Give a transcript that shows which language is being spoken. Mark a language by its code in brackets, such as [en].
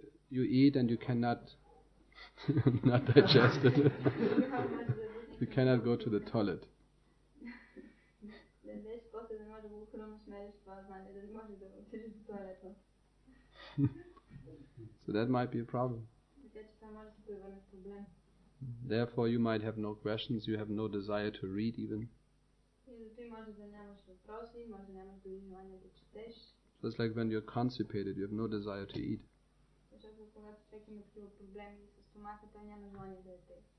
[en] You eat and you cannot not digest it. You cannot go to the toilet. [bg] да ядеш, после да не можеш да го храносмериш това знание, да не можеш да отидеш до тоалета. [en] So that might be a problem. [bg] Така че това може да се превърне в проблем. [en] Therefore you might have no questions, you have no desire to read even. [bg] И зато и може да нямаш въпроси, може да нямаш дори желание да четеш. [en] So it's like when you're constipated, you have no desire to eat. [bg] Защото когато човек има такива проблеми с стомаха, той няма желание да яде.